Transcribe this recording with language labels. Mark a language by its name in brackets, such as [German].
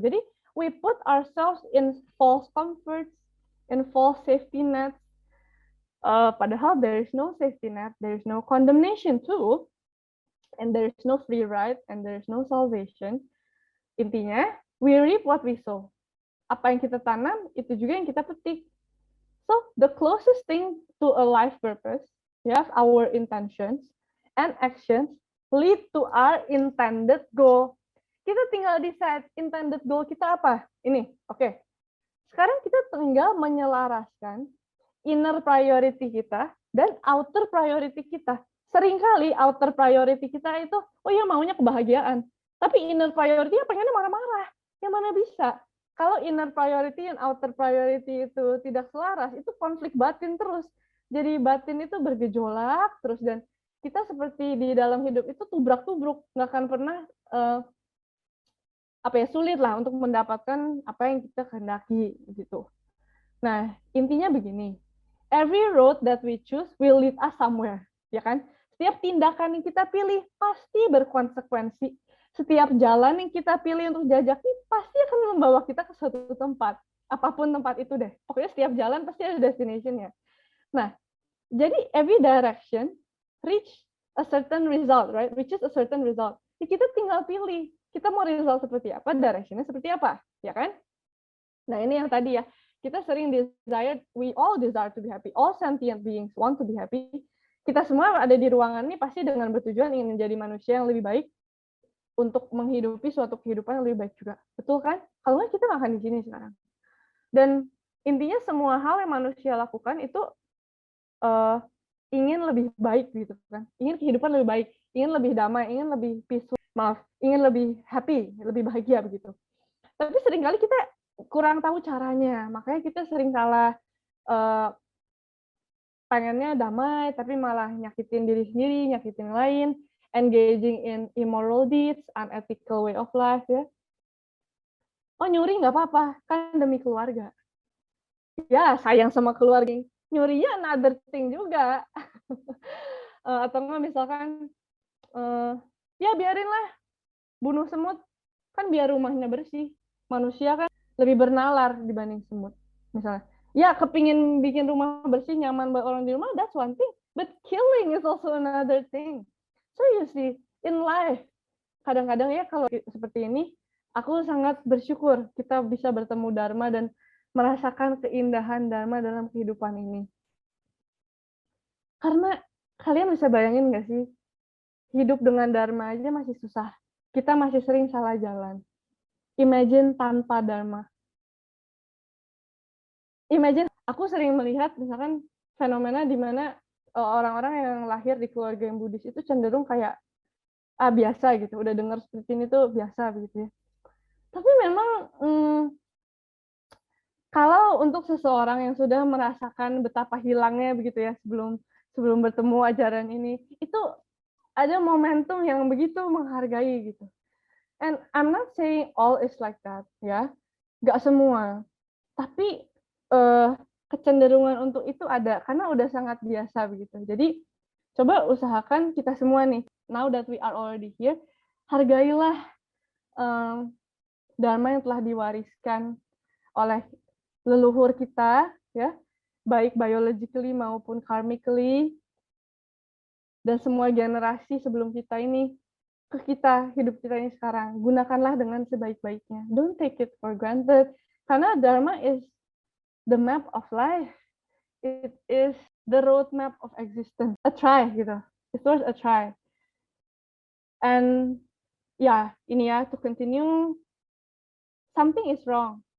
[Indonesian] Jadi, [English] we put ourselves in false comforts, in false safety nets, [Indonesian] Padahal [English] there is no safety net, there is no condemnation too, and there is no free ride, and there is no salvation. [Indonesian] Intinya, [English] we reap what we sow. [Indonesian] Apa yang kita tanam, itu juga yang kita petik. [English] So, the closest thing to a life purpose, yes, our intentions and actions lead to our intended goal. [Indonesian] Kita tinggal [English] decide intended goal [Indonesian] kita apa. Ini, oke. Sekarang kita tinggal menyelaraskan [English] inner priority [Indonesian] kita dan [English] outer priority [Indonesian] kita. Seringkali [English] outer priority [Indonesian] kita itu, oh ya maunya kebahagiaan. Tapi [English] inner priority [Indonesian] ya pengennya marah-marah. Yang mana bisa? Kalau inner priority dan [English] outer priority [Indonesian] itu tidak selaras, itu konflik batin terus. Jadi batin itu bergejolak terus, dan kita seperti di dalam hidup itu tubrak-tubruk, nggak akan pernah sulit lah untuk mendapatkan apa yang kita kehendaki gitu. Nah, intinya begini. [English] Every road that we choose will lead us somewhere, [Indonesian] ya kan? Setiap tindakan yang kita pilih pasti berkonsekuensi. Setiap jalan yang kita pilih untuk jajaki pasti akan membawa kita ke suatu tempat. Apapun tempat itu deh. Pokoknya setiap jalan pasti ada destination-nya. Nah, jadi [English] every direction reach a certain result, right? Reaches a certain result. [Indonesian] Ya, kita tinggal pilih. Kita mau result seperti apa, direction-nya seperti apa, ya kan? Nah, ini yang tadi ya. Kita sering [English] we all desire to be happy. All sentient beings want to be happy. [Indonesian] Kita semua ada di ruangan ini pasti dengan bertujuan ingin menjadi manusia yang lebih baik untuk menghidupi suatu kehidupan yang lebih baik juga. Betul kan? Kalau nggak kita nggak akan di sini sekarang. Dan intinya semua hal yang manusia lakukan itu ingin lebih baik gitu kan. Ingin kehidupan lebih baik, ingin lebih damai, ingin lebih peaceful, ingin lebih happy, lebih bahagia begitu. Tapi seringkali kita kurang tahu caranya, makanya kita sering salah pengennya damai, tapi malah nyakitin diri sendiri, nyakitin lain, [English] engaging in immoral deeds, unethical way of life, [Indonesian] ya. Oh, nyuri nggak apa-apa, kan demi keluarga. Ya, sayang sama keluarga. Nyurinya [English] another thing [Indonesian] juga. Atau nggak misalkan, ya biarinlah bunuh semut, kan biar rumahnya bersih. Manusia kan lebih bernalar dibanding semut, misalnya. Ya, kepingin bikin rumah bersih, nyaman buat orang di rumah, [English] that's one thing. But killing is also another thing. So you see, in life, [Indonesian] kadang-kadang ya kalau seperti ini, aku sangat bersyukur kita bisa bertemu Dharma dan merasakan keindahan Dharma dalam kehidupan ini. Karena kalian bisa bayangin nggak sih, hidup dengan Dharma aja masih susah. Kita masih sering salah jalan. Imagine tanpa Dharma. Imagine, aku sering melihat misalkan fenomena di mana orang-orang yang lahir di keluarga yang Buddhis itu cenderung kayak biasa gitu, udah dengar seperti ini tuh biasa begitu ya. Tapi memang kalau untuk seseorang yang sudah merasakan betapa hilangnya begitu ya sebelum bertemu ajaran ini, itu ada momentum yang begitu menghargai gitu. [English] And I'm not saying all is like that ya, [Indonesian] nggak semua. Tapi kecenderungan untuk itu ada karena udah sangat biasa begitu. Jadi coba usahakan kita semua nih, [English] now that we are already here, [Indonesian] hargailah Dharma yang telah diwariskan oleh leluhur kita, ya, baik biologically maupun karmically, dan semua generasi sebelum kita ini ke kita, hidup kita ini sekarang. Gunakanlah dengan sebaik-baiknya. [English] Don't take it for granted. [Indonesian] Karena [English] Dharma is the map of life. It is the roadmap of existence. A try gitu. It was a try. And ya, ini ya, to continue, something is wrong.